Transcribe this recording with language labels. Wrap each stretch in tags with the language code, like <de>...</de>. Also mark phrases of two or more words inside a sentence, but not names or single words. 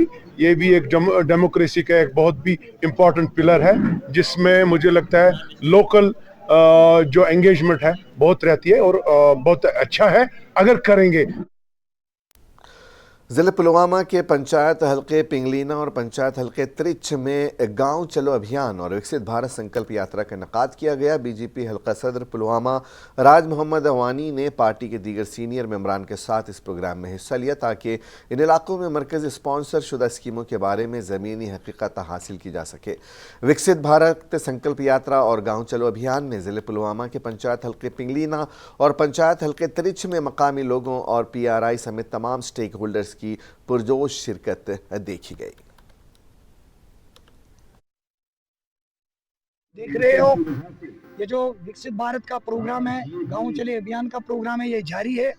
<ur>یہ بھی ایک ڈیموکریسی کا ایک بہت بھی</ur> <en>important pillar</en> <ur>ہے, جس میں مجھے لگتا ہے لوکل جو انگیجمنٹ ہے بہت رہتی ہے اور بہت اچھا ہے اگر کریں گے. ضلع پلوامہ کے پنچایت حلقے پنگلینا اور پنچایت حلقے ترچھ میں گاؤں چلو ابھیان اور وکست بھارت سنکلپ یاترا کا انعقاد کیا گیا۔ بی جے پی حلقہ صدر پلوامہ راج محمد اوانی نے پارٹی کے دیگر سینئر ممبران کے ساتھ اس پروگرام میں حصہ لیا تاکہ ان علاقوں میں مرکزی اسپانسر شدہ اسکیموں کے بارے میں زمینی حقیقت حاصل کی جا سکے۔ وکست بھارت سنکلپ یاترا اور گاؤں چلو ابھیان میں ضلع پلوامہ کے پنچایت حلقے پنگلینا اور پنچایت حلقے ترچھ میں مقامی لوگوں اور پی آر آئی سمیت تمام سٹیک ہولڈرز کی پرجوش شرکت دیکھی گئی۔ دیکھ رہے ہو یہ جو وکست بھارت کا پروگرام ہے، گاؤں چلے ابھیان کا پروگرام ہے، یہ جاری ہے۔</ur>